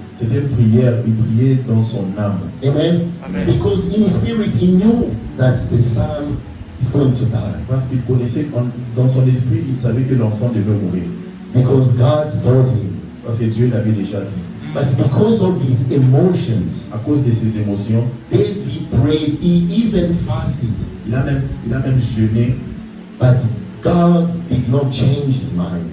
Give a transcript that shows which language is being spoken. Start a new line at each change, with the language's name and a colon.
French: c'était une prière, il priait dans son âme. Amen. Amen.
English: Because in his spirit he knew that the son is going to die.
French: Parce qu'il connaissait, dans son esprit, il savait que l'enfant devait mourir.
English: Because God told him.
French: Parce que Dieu l'avait déjà dit.
English: But because of his emotions,
French: À cause de ses émotions,
English: David prayed, he even fasted.
French: il a même jeûné,
English: But God did not change his mind.